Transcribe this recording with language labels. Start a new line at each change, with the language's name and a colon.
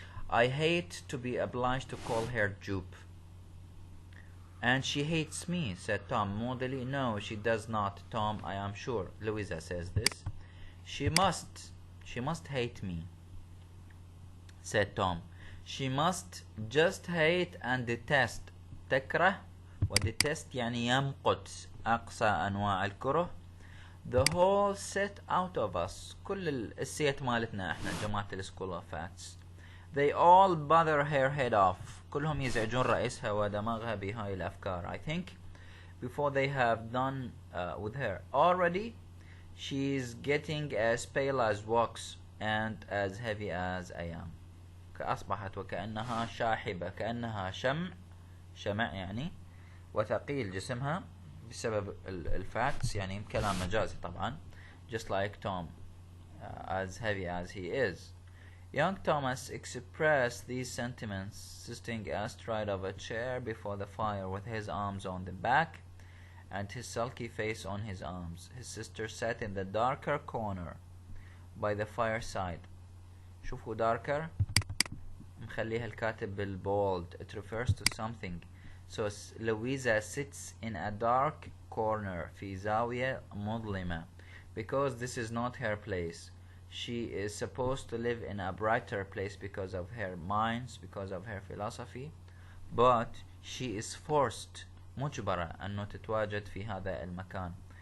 English: I hate to be obliged to call her Jupe. And she hates me, said Tom moodily. No, she does not, Tom, I am sure. Louisa says this. She must hate me, said Tom. She must just hate and detest.
Arabic: تكره ودetest يعني يمقت أقصى أنواع الكره.
English: The whole set out of us.
Arabic: كل السيت مالتنا احنا جماعة السكول
English: of facts. They all bother her head off.
Arabic: كلهم يزعجون رئيسها ودماغها بهاي الأفكار.
English: I think before they have done with her. Already she's getting as pale as wax and as heavy as I am.
Arabic: أصبحت وكأنها شاحبة، كأنها شمع يعني، وثقيل جسمها بسبب الفاكتس يعني كلام مجازي طبعا.
English: Just like Tom, as heavy as he is. Young Thomas expressed these sentiments sitting astride of a chair before the fire with his arms on the back and his sulky face on his arms. His sister sat in the darker corner by the fireside.
Arabic: شوفوا darker مخليها الكاتب بالbold.
English: It refers to something. So Louisa sits in a dark corner
Arabic: في زاوية مظلمة
English: because this is not her place. She is supposed to live in a brighter place because of her minds, because of her philosophy, but she is forced
Arabic: مجبرة أنه تتواجد في هذا المكان.